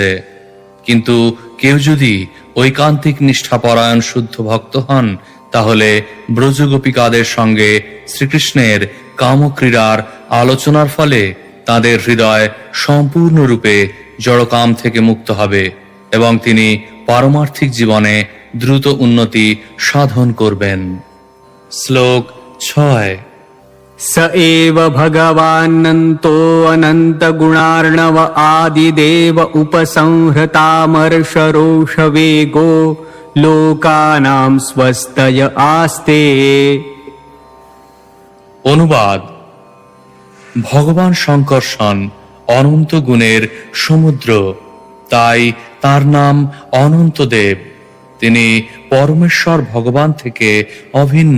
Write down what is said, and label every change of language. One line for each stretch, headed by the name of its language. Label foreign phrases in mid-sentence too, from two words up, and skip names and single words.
Bangla: কিন্তু কেউ যদি ঐকান্তিক নিষ্ঠাপরায়ণ শুদ্ধ ভক্ত হন, তাহলে ব্রজগোপিকাদের সঙ্গে শ্রীকৃষ্ণের কামক্রীড়ার আলোচনার ফলে তাদের হৃদয় সম্পূর্ণরূপে জড়কাম থেকে মুক্ত হবে এবং তিনি পারমার্থিক জীবনে দ্রুত উন্নতি সাধন করবেন। শ্লোক 6।
Sanskrit: स एव भगवानन्तो अनन्त गुणार्णव आदिदेव उपसंहृतामर्षरोषवेगो लोकानां स्वस्तय आस्ते।
Bangla: অনুবাদ: ভগবান শঙ্কর্ষণ অনন্ত গুণের সমুদ্র, তাই তার নাম অনন্তদেব। তিনি পরমেশ্বর ভগবান থেকে অভিন্ন।